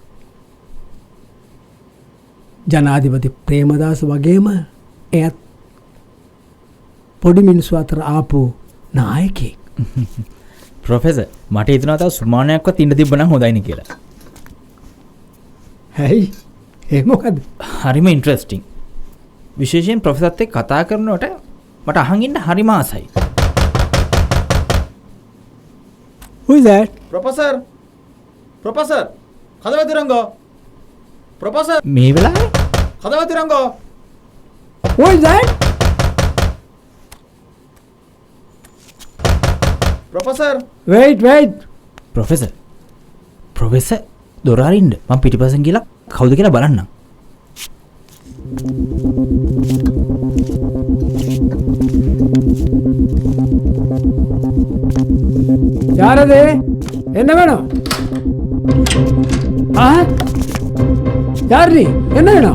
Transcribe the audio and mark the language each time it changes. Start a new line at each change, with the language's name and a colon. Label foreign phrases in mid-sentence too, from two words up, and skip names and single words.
Sinhala: ජනාධිපති ප්‍රේමදාස වගේම එයත් පොඩි මිනිස්සු අතර ආපු නායකයෙක්. ප්‍රොෆෙසර් මට හිතෙනවා තව සුමානයක්වත් ඉන්න තිබ්බනම් හොඳයිනේ කියලා. ඇයි? ඒ මොකද? හරිම ඉන්ටරෙස්ටිං. විශේෂයෙන් ප්‍රොෆෙසර්ත් එක්ක කතා කරනකොට මට අහන් ඉන්න හරිම ආසයි.
English: Who is that? Professor! Professor!
Tamil: கதவ திறங்கோ!
English: Professor!
Sinhala: මේ වෙලාවේ?
Tamil: கதவ திறங்கோ!
English: Who is that? Professor! Wait!
Sinhala: ප්‍රොෆෙසර් දොර අරින්න මම පිටිපස්සෙන් ගිහලා කවුද කියලා බලන්නම්.
Tamil: யாரது என்ன வேணும்? யார் நீ? என்ன வேணும்?